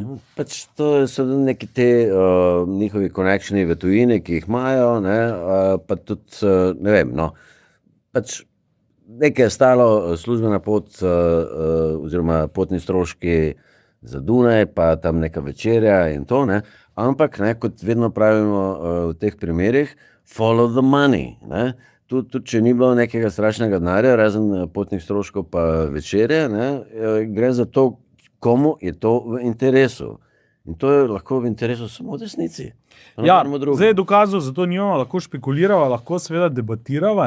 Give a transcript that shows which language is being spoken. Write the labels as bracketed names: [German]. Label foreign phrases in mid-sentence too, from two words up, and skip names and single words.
[Slovenian] To so neki te njihovi connectioni v tujini, ki jih imajo, ne? Pa tudi, ne vem, no, nekaj je stalo službena pot oziroma potni stroški za Dunaj, pa tam neka večerja in to, ne? Ampak, ne, kot vedno pravimo v teh primerih, [English] follow the money. [Slovenian] Ne? Tudi, če ni bilo nekega strašnega denarja, razen potnih stroškov pa večerje, ne, gre za to, komu je to v interesu. In to je lahko v interesu samo desnici. Ja, zdaj je dokazal, zato njima lahko špekulirava, lahko seveda debatirava.